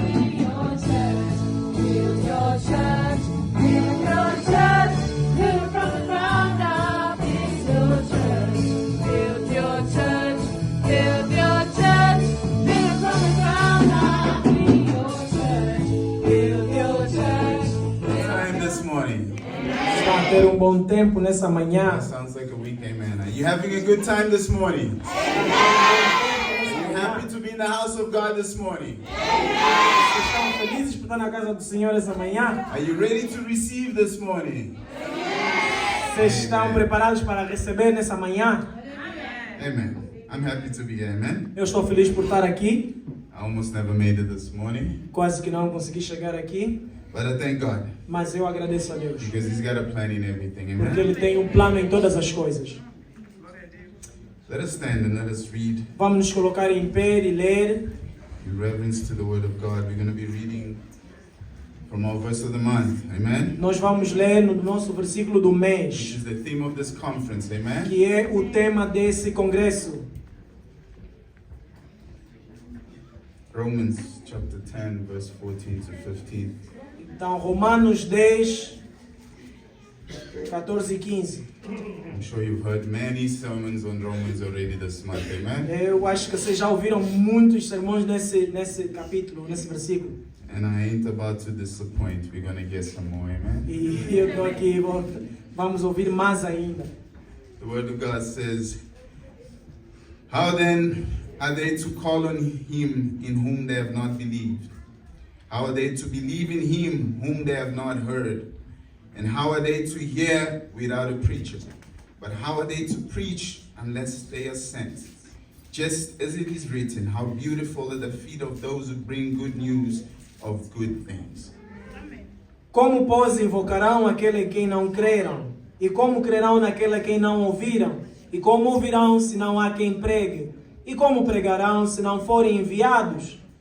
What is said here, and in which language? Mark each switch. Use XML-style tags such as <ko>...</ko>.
<en>Build your church, build your church, build your church, build from the ground up. Build your church, build your church, build your church, build from the ground up. Build your church, build your church. Time this morning.</en> <pt>Está a ter bom tempo nessa manhã.</pt> <en>That sounds like a week, amen. Are you having a good time this morning? Are you happy to be in the house of God this morning?</en> <pt>Estão felizes por estar na casa do Senhor essa manhã?</pt> <en>Are you ready to receive this morning?</en> <pt>Vocês estão preparados para receber nessa manhã?</pt> <en>Amen. I'm happy to be here, amen.</en> <pt>Eu estou feliz por estar aqui.</pt> <en>I almost never made it this morning,</en> <pt>Quase que não consegui chegar aqui,</pt> <en>but I thank God</en> <pt>mas eu agradeço a Deus.</pt> <en>because He's got a plan in everything,</en> <pt>Porque</pt> <en>amen.</en> <pt>Ele tem plano em todas as coisas.</pt> <en>Let us stand and let us read</en> <pt>Vamos nos colocar em pé e ler.</pt> <en>in reverence to the Word of God. We're going to be reading from our verse of the month, amen.</en> <pt>Nós vamos ler no nosso versículo do</pt> <en>Which</en> <pt>mês,</pt> <en>is the theme of this conference, amen.</en> <pt>que é o tema desse congresso.</pt> <en>Romans chapter 10, verse 14 to 15.</en> <pt>Então, Romanos 10, 14 e 15.</pt> <en>I'm sure you've heard many sermons on Romans already this month, amen.</en> <pt>Eu acho que vocês já ouviram muitos sermões nesse capítulo, nesse versículo.</pt> <en>And I ain't about to disappoint. We're going to get some more, amen.</en> <pt>E eu estou aqui, vamos ouvir mais ainda.</pt> <en>The Word of God says, how then are they to call on Him in whom they have not believed? How are they to believe in Him whom they have not heard? And how are they to hear without a preacher? But how are they to preach unless they are sent? Just as it is written, how beautiful are the feet of those who bring good news of good things.</en> <pt>Como, pois, invocarão aquele em quem não creram? E como crerão naquele a quem não ouviram? E como ouvirão se não há quem pregue? E como pregarão se não forem enviados?</pt>